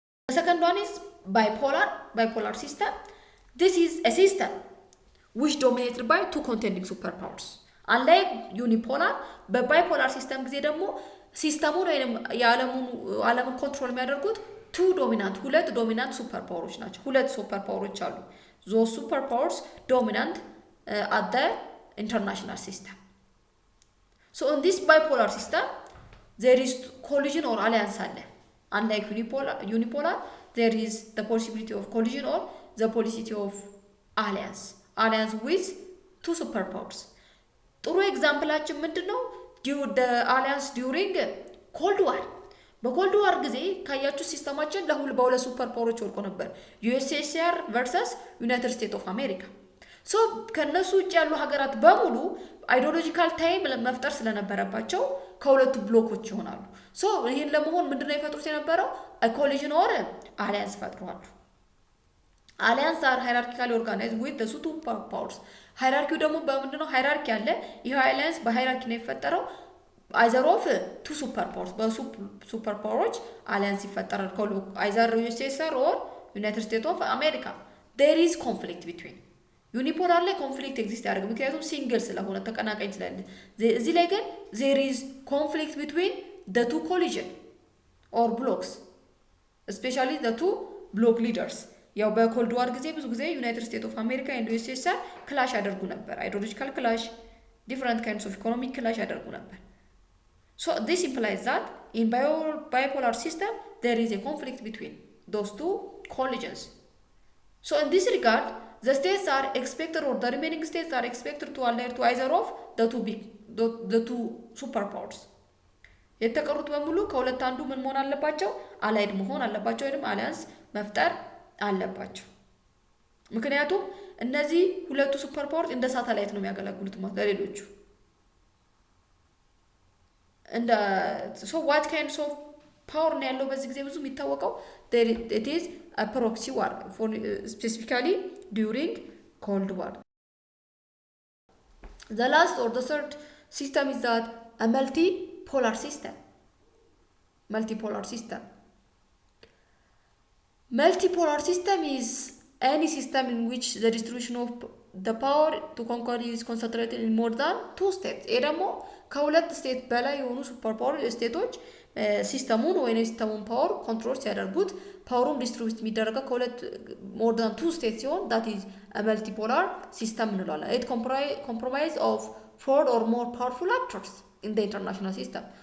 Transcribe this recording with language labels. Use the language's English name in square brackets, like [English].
[English] second one is bipolar system. This is a system which dominated by two contending superpowers. Unlike unipolar, but bipolar system [Amharic] ጊዜ ደግሞ ሲስተሙን ወይንም የዓለምን ኮንትሮል የሚያደርጉት ሁለት ዶሚናንት ሱፐር ፓወሮች ናቸው። ሁለት ሱፐር ፓወሮች አሉ። [English] those super powers dominant at the international system. So in this bipolar system there is collision or alliance አለ. Unlike unipolar, there is the possibility of collision or the possibility of alliance with two superpowers. [Amharic] ጥሩ ኤግዛምፕላችን ምንድነው? [English] the alliance during cold war. [Amharic] በኮልድ ዋር ጊዜ ካያችሁ ሲስተማችን በሁለት ሱፐር ፓወሮች ወርቆ ነበር። USSR versus ዩናይትድ ስቴትስ ኦፍ አሜሪካ። ሶ ከነሱ ውጭ ያሉ ሀገራት በሙሉ አይዲዮሎጂካል ታይም መፍጠር ስለነበረባቸው ከሁለቱ ብሎኮች ይሆናሉ። ሶ ይሄን ለመሆን ምንድነው የፈጥሩት የነበረው? ኮሊዥን ኦር አሊያንስ ፈጥሯሉ። [English] አሊያንስ አር ሃይራርኪካሊ ኦርጋናይዝድ ዊዝ ዘ ቱ ፓወርስ። [Amharic] ሃይራርኪው ደግሞ በምንድነው? ሃይራርኪ አለ። ይሄ አሊያንስ በሃይራርኪ ነው የፈጠረው። [English] either of two superpowers, but superpowers alliance ይፈጠራል። either USSR or United States of America. There is conflict between. Unipolar ላይ conflict exist [Amharic] ያደርግ ምክንያቱም ሲንግል ስለሆነ ተቀናቃኝ ስለሌለ። [English] እዚህ ላይ ግን there is conflict between the two collision or blocks, especially the two block leaders. [Amharic] ያው በኮልድ ዋር ጊዜ ብዙ ጊዜ ዩናይትድ ስቴትስ ኦፍ አሜሪካ and USSR ክላሽ ያደርጉ ነበር። አይዲዮሎጂካል ክላሽ፣ [English] different kinds of economic [Amharic] ክላሽ ያደርጉ ነበር። [English] So this implies that in bipolar system there is a conflict between those two collisions. So in this regard, the states are expected, or the remaining states are expected to ally to either of the two superpowers. [Amharic] የተቀሩት በሙሉ ከሁለት አንዱ ምን መሆን አለባቸው? አላይድ መሆን አለባቸው ወይንም አሊያንስ መፍጠር አለባቸው። ምክንያቱም እነዚህ ሁለቱ ሱፐር ፓወርስ እንደ ሳተላይት ነው የሚያገለግሉት ማለት ለሌሎቹ። [English] And so what kinds of power [Amharic] ነው ያለው በዚህ ጊዜ ብዙ የሚታወቀው [English] it is a proxy war, for specifically during cold war. The last or the third system is that a multipolar system. Multipolar system is any system in which the distribution of the power to conquer is concentrated in more than two states. [Amharic] ይሄ ደግሞ ከሁለት ስቴት በላይ የሆኑ ሱፐር ፓወር ስቴቶች ሲስተሙን ወይ ሲስተሙን ፓወር ኮንትሮል ሲያደርጉት ፓወሩም ዲስትሪቢዩት የሚደረገው ከሁለት [English] more than two states [Amharic] ሲሆን [English] that is a multipolar system [Amharic] እንላለን. [English] It comprise of four or more powerful actors in the international system.